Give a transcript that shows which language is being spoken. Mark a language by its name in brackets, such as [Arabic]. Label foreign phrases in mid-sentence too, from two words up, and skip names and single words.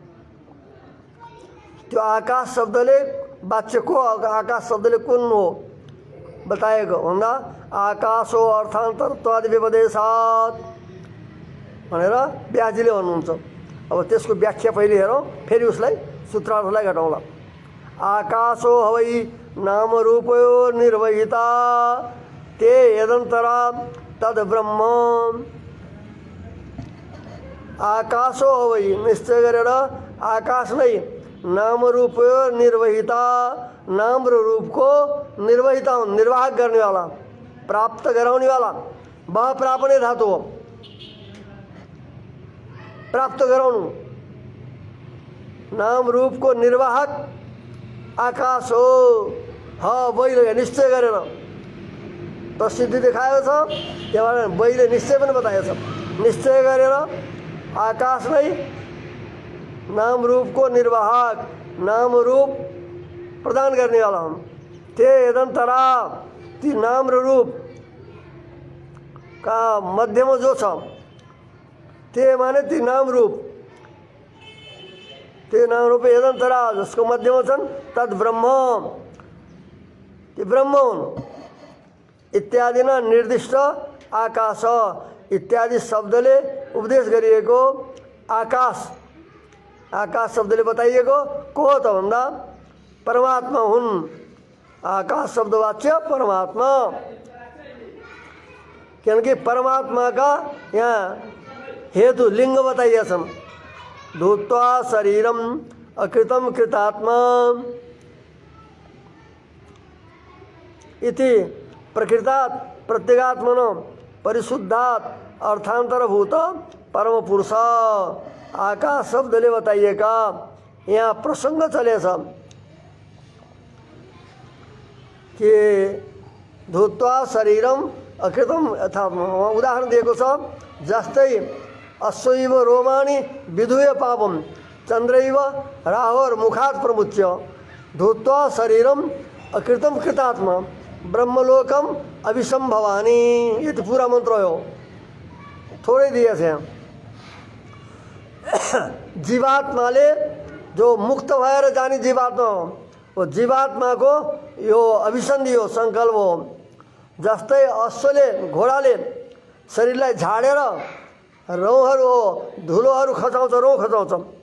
[Nepali] त्यो आकाश शब्दले वाच्य को आकाश शब्दले कुन हो बताएको भन्दा [Sanskrit] आकाशो अर्थान्तरत्वादि व्यपदेशात् [Nepali] भनेर व्यासजीले भन्नुहुन्छ। अब त्यसको व्याख्या पहिले हेरौँ फेरि उसलाई सूत्रार्थलाई घटाउँला। [Sanskrit] आकाशो हवै नाम रूपयो निर्वहिता ते यदन्तरा तद ब्रह्म। आकाशो हवै [Nepali] निश्चय गरेर आकाश नै [Sanskrit] नाम रूपयो निर्वहिता [Nepali] नाम र रूपको निर्वहिता हुन् निर्वाहक गर्नेवाला प्राप्त गराउनेवाला। वह प्रापणे धातु हो प्राप्त गराउनु। नाम रूप को निर्वाहक आकाश हो। बैले निश्चय गरेर त सिद्धि देखाएको छ। त्यहाँबाट बैले निश्चय पनि बताएको छ। निश्चय गरेर आकाशलाई नाम रूपको निर्वाहक, नाम रूप प्रदान गर्नेवाला हुन्। [Sanskrit] ते यदन्तरा, [Nepali] ती नाम र रूप का मध्यमा जो छ, ते माने ती नाम रूप, [Sanskrit] ते नाम रूप यदन्तरा [Nepali] जसको मध्यमा छन्, [Sanskrit] तद ब्रह्म, [Nepali] ती ब्रह्म हुन्। [Sanskrit] इत्यादि न निर्दिष्ट आकाश, [Nepali] इत्यादि शब्दले उपदेश गरिएको आकाश, आकाश शब्दले बताइएको को हो त भन्दा परमात्मा हुन्। आकाश शब्दवाच्य परमात्मा, क्योंकि परमात्मा का यहाँ हेतु लिंग बताइए छन्। [Sanskrit] धूत्वा शरीरम अकृतम कृतात्मा इति प्रकृतात् प्रत्यगात्मन परिशुद्धात् अर्थांतरभूत परम पुरुष, [Nepali] आकाश शब्दले बताइएका यहाँ प्रसंग चलेछ कि [Sanskrit] धूत्वा शरीरम अकृतम [Nepali] अर्थात् उदाहरण दिएको छ। [Sanskrit] जस्तै अश्वैव रोमाणि विधुय पापम चंद्रैव राहोर मुखात् प्रमुच्य धूत्वा शरीरम अकृतम कृतात्मा ब्रह्मलोकम अभिसंभवानी। [Hindi] ये तो पूरा मंत्र हो, थोड़े दिए थे। [Nepali] जीवात्माले जो मुक्त भएर जाने जीवात्मा हो, वो जीवात्मा को यो अभिसन्धि हो, संकल्प हो। जस्तै अश्वले घोडाले शरीरलाई झाडेर रौँहरू हो धुलोहरू खचाउँछ, रौँ खचाउँछ।